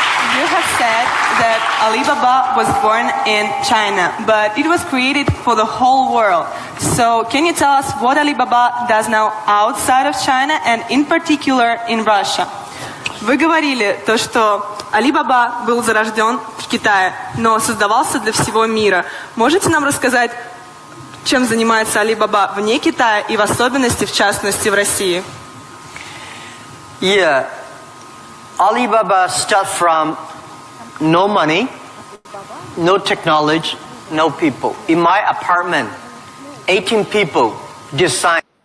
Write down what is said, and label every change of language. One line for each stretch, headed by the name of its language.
English: You Alibaba was born in China, but it was created for the whole world. So can you tell us what Alibaba does now outside of China and in particular in Russia?
Russian: Вы говорили то, что Alibaba был зарожден в Китае, но создавался для всего мира. Можете нам рассказать, чем занимается Alibaba вне Китая и в особенности, в частности, в России?
English: Yeah, Alibaba starts from no money, no technology, no people. In my apartment, 18 people design.